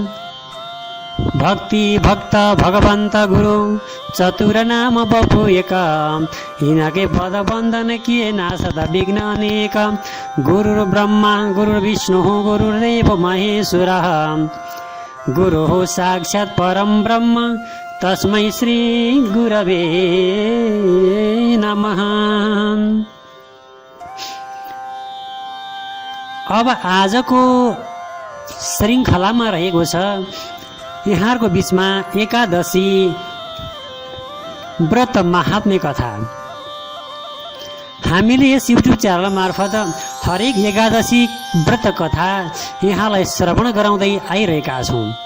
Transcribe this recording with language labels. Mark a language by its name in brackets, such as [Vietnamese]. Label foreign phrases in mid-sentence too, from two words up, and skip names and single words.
[Hindi] भक्ति भक्त भगवंत गुरु चतुर नाम बपु एक इनके पद बंदन किए ना सदा विघ्न अनेक। [Sanskrit] गुरुर्ब्रह्मा गुरुर्विष्णु गुरुर्देव महेश्वर गुरुः साक्षात् परम ब्रह्म तस्मै श्री गुरवे नमः। [Nepali] अब आजको श्रृङ्खलामा रहेको छ यहाँहरूको बिचमा एकादशी व्रत महात्म्य कथा। हामीले यस युट्युब च्यानल मार्फत हरेक एकादशी व्रत कथा यहाँलाई श्रवण गराउँदै आइरहेका छौँ।